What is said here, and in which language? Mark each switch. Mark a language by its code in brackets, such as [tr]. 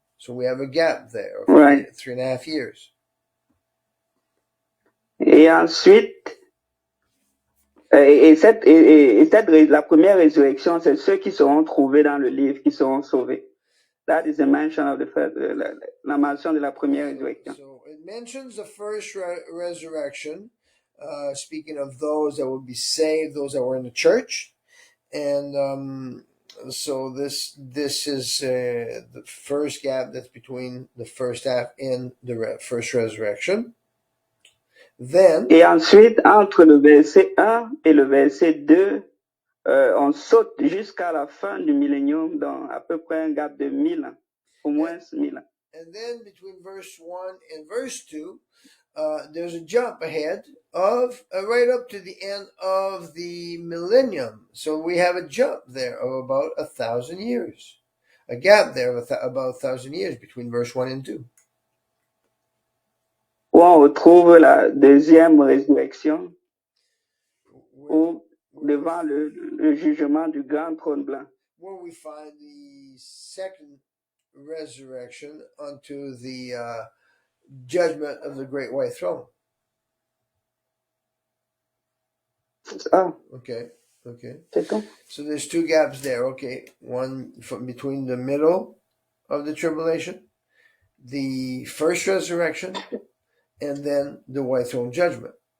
[en] So we have a gap there of 3.5 years. [fr] Et ensuite, la première résurrection, c'est ceux qui seront trouvés dans le livre, qui seront sauvés. [en] That is the mention of the first, [fr] la mention de la première résurrection. [en] So it mentions the first resurrection, speaking of those that would be saved, those that were in the church, and so this is the first gap that's between the first half and the first resurrection. Then, [fr] Et ensuite, entre le verset 1 et le verset 2, on saute jusqu'à la fin du millénium dans à peu près un gap de 1000 ans, au moins 1000 ans. [en] and then between verse 1 and verse 2, there's a jump ahead of right up to the end of the millennium. So we have a jump there of about 1,000 years, a gap there of about 1,000 years between verse 1 and 2. [fr] Où on retrouve la deuxième résurrection, ou devant le jugement du grand trône blanc. [en] Where we find the second resurrection unto the judgment of the great white throne. Ah, Okay. [fr] c'est tout. [en] So there's two gaps there. Okay, one from between the middle of the tribulation, the first resurrection, and then the white throne judgment.